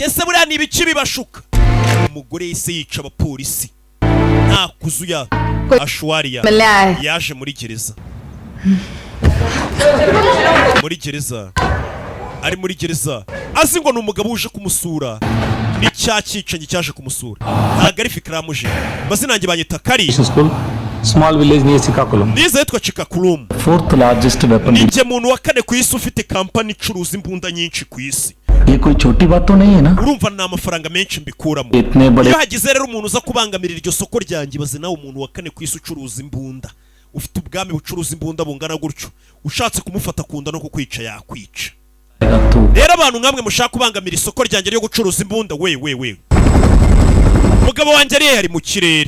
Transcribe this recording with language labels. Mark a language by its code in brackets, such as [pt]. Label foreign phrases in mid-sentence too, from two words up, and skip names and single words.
[rw] Ese buriya ni ibiki bibashuka? Umugore yise yica abapolisi nta kuzuya. Ashwariya yaje muri gereza. Muri gereza ari muri gereza azi ngo ni umugabo uje kumusura. Ni cya cyicanyi cyaje kumusura. Ntabwo ari Fikramuje. Mazina yanjye banyita Kari. [en] Small village near Sikakulam. [rw] Nize yitwa Chikakulum. [en] Fourth largest weapon. [rw] Ninjye muntu wa kane ku isi ufite kampani icuruza imbunda nyinshi ku isi. [hi] ये कोई छोटी बात तो नहीं है ना? [rw] Urumva na amafaranga menshi mbikuramo. [hi] इतने बड़े. [rw] Iyo hagize rero umuntu uza kubangamirira iryo soko ryanjye baze nawe umuntu wa kane ku isi ucuruza imbunda. Ufite ubwami bucuruza imbunda bungana gutyo. Ushatse kumufata kunda no kukwica yakwica. Rero abantu nkamwe mushaka kubangamira isoko ryanjye ryo gucuruza imbunda we. Umugabo wanjye ari mu kirere.